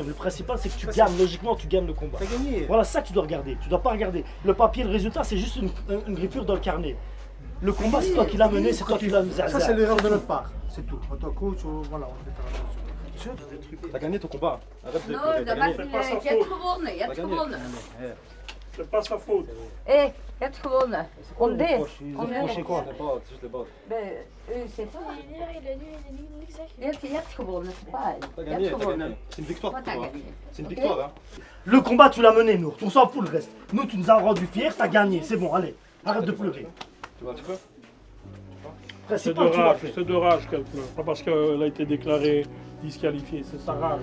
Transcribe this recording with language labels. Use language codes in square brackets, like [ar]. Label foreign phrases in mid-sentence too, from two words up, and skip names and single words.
[fr] Le principal c'est que tu gagnes, logiquement tu gagnes le combat. T'as gagné. Voilà, c'est ça que tu dois regarder. Tu dois pas regarder le papier, le résultat, c'est juste une grippure dans le carnet. Le combat c'est toi qui l'as mené, c'est toi qui l'as mis. Ça c'est l'erreur de notre part, c'est tout. En tant que coach, voilà, on fait faire attention. T'as gagné ton combat. Arrête de Non, pleurer, t'as [nl] dat [fr] gagné. [nl] maakt niet uit. Je hebt gewonnen, je hebt gewonnen. [fr] C'est pas sa faute. [nl] Hé, je hebt gewonnen. Om dit. Om [fr] Reproché quoi? Les bottes, c'est juste les bottes. C'est pas. [nl] Je hebt gewonnen, [fr] c'est pas. T'as [nl] Je [fr] gagné, [nl] hebt [fr] t'as gagné. [nl] gewonnen. [fr] C'est une victoire [nl] Wat [fr] pour t'as toi. gagné? C'est une victoire, hein. Le combat tu l'as mené, Nour, on s'en fout le reste. Nous tu nous as rendu fiers, t'as gagné, c'est bon, allez, arrête de pleurer. Tu vois un petit peu? C'est de Principal, tu l'as rage, fait. c'est de rage qu'elle pleure. Pas parce qu'elle a été déclarée disqualifiée, c'est sa rage.